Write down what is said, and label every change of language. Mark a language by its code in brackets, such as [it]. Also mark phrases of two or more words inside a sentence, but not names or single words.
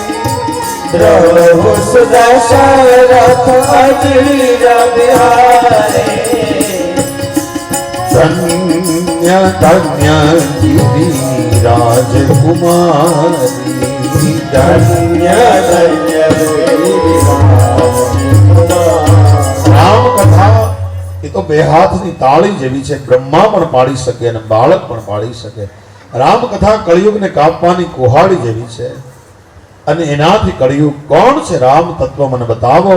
[awa] द्रवहु सुदशरथ अजीर बिहारी धन्य धन्य गिरिराज कुमारी धन्य धन्य [gu] રામ કથા એ તો બે હાથની તાળી જેવી છે. બ્રહ્મા પણ પાડી શકે અને બાળક પણ પાડી શકે. રામ કથા કળિયુગને કાપવાની કુહાડી જેવી છે અને એનાથી કળિયુગ કોણ છે રામ તત્વ મને બતાવો.